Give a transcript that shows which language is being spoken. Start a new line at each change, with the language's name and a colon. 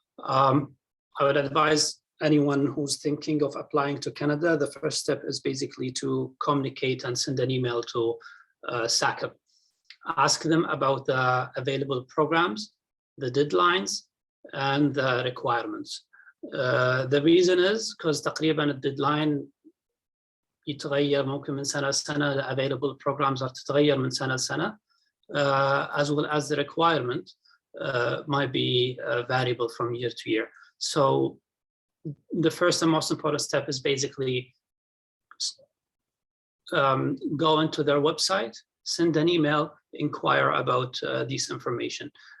English: I would advise anyone who's thinking of applying to Canada, the first step is basically to communicate and send an email to SACB. Ask them about the available programs, the deadlines, and the requirements. The reason is because
Arabic: تقريبا الديدلاين يتغير ممكن من سنة لسنة.
English: The available programs are
Arabic: تتغير من سنة لسنة,
English: as well as the requirement might be variable from year to year. So the first and most important step is basically go into their website, send an email, inquire about this information.